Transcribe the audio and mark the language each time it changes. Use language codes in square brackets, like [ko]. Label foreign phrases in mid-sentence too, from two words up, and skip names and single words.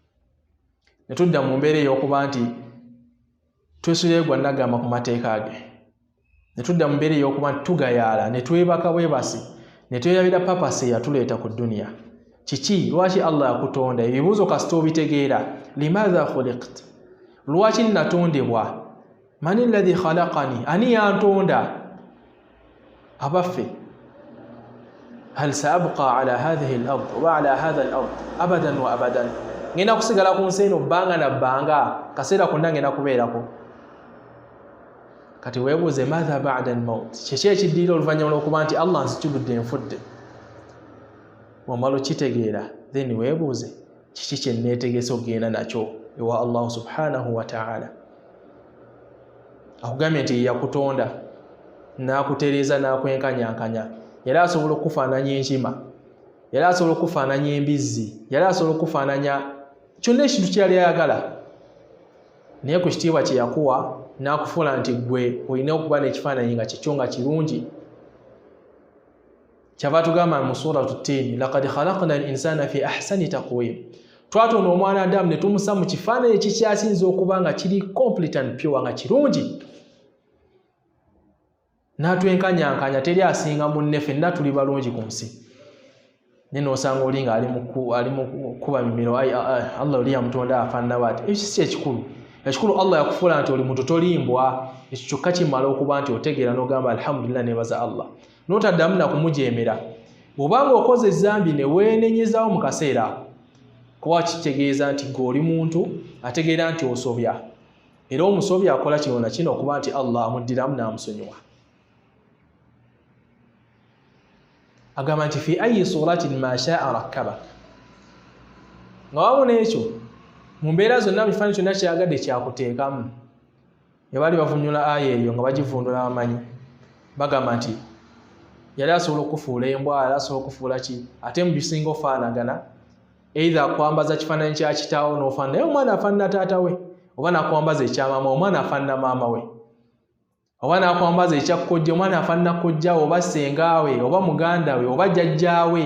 [lg] netudda mu mbeera ey'okuba nti twesuleyo gwa nagamba ku mateeka ge ne tudda mu mbeera ey'okuba tugayaala ne twebaka bwebasi ne tweyabira papasi eyatuleeta ku dduniya. Kiki? Lwaki Allah yakutonda? Ebibuuzo kasita obitegeera. [ar] لماذا خلقت, [lg] lwaki natondebwa? [ar] من الذي خلقني, [lg] ani yantonda? [ar] أباقي هل سأبقى على هذه الأرض وعلى هذه الأرض أبدا وأبدا, [lg] ngenda kusigala ku nsi eno bbanga na bbanga, kaseera konna ngenda kubeerako. Kati weebuuze [ar] ماذا بعد الموت, [lg] kiki ekiddiira oluvannyuma lw'okuba nti Allah nzijjuludde nfudde? Wamala okitegeera then weebuuze kiki kye neetegese okugenda nakyo ewa Allah [ar] سبحانه وتعالى. [lg] Akugambye nti yakutonda n'akutereeza n'akwenkanyankanya, yali asobola okufaananya enkima, yali asobola okufaananya embizzi, yali asobola okufaananya kyonna ekintu kyeyali ayagala, naye ku kitiibwa kye yakuwa n'akufuula nti gwe olina okuba n'ekifaananyi nga kikyo nga kirungi. Kyava tugamba mu suratu Tiin, [ar] لقد خلقنا الإنسان في أحسن تقويم, [lg] twatonda omwana Adamu ne tumussa mu kifaananyi ekikyasinza okuba nga kiri [en] complete and pure, [lg] nga kirungi. N'atwenkanyankanya, teri asinga munne, ffenna tuli balungi ku nsi. Ne n'osanga oli nga ali mu kuba mimiro, Allah oli yamutonda afaanana bw'ati. Ekyo si ekikulu. Ekikulu Allah yakufuula nti oli muntu tolimbwa. Ekyo kyokka kimala okuba nti otegeera n'ogamba alhamdulillah, nebaza Allah, n'otaddamu na kumujeemera. Bw'obanga okoze ezzambi ne weenenyezaawo mu kaseera, kuba kitegeeza nti gweoli muntu ategeera nti osobya, era omusobya akola kino na kino okuba nti Allah amuddiramu n'amusonyiwa. Agamba nti [ar] في أي صورة ما شاء ركبك, [lg] nga wamu n'ekyo mu mbeera zonna mu kifaananyi kyonna kyagadde kyakuteekamu. Ne baali bavunyula aya eyo nga bagivundula bamanyi, bagamba nti yali asobola okufuula embwa, yali asobola okufuula ki, ate mu bisinga ofaanagana, either akwambaza kifaananyi kya kitaawo n'ofaanana naye omwana afaanana taata we, oba n'akwambaza ekya maama, omwana afaanana maama we, oba n'akwambaza ekya kkojja, omwana afaanana kkojjaawe, oba ssengaawe, oba muganda we, oba jjajjaawe.